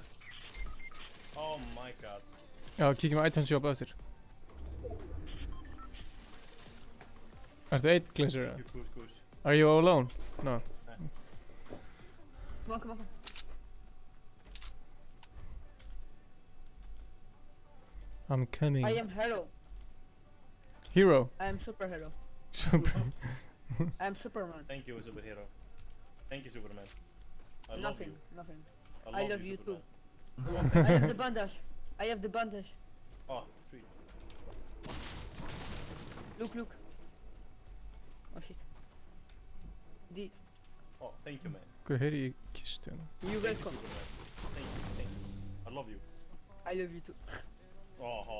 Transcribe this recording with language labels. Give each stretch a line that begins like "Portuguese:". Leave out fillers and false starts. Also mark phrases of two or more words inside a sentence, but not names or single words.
English: Oh my god.
Icelandic: Já, kíkjum á
English: item shop
Icelandic: eftir. Ertu einn Glazer?
English: Goose. Are you all alone? No. Come on. I'm coming. I am hero. Hero? I am superhero. Super. I am Superman. Thank you, superhero. Thank you, Superman. I love Nothing. you. I love you too. Superman. I have the bandage. Oh, sweet. Look. Oh shit. This. Oh, thank you, man.
Icelandic: Hvað heyri ég kistu hérna?
English: You welcome. Thank you. I love you. I love you too. Oh.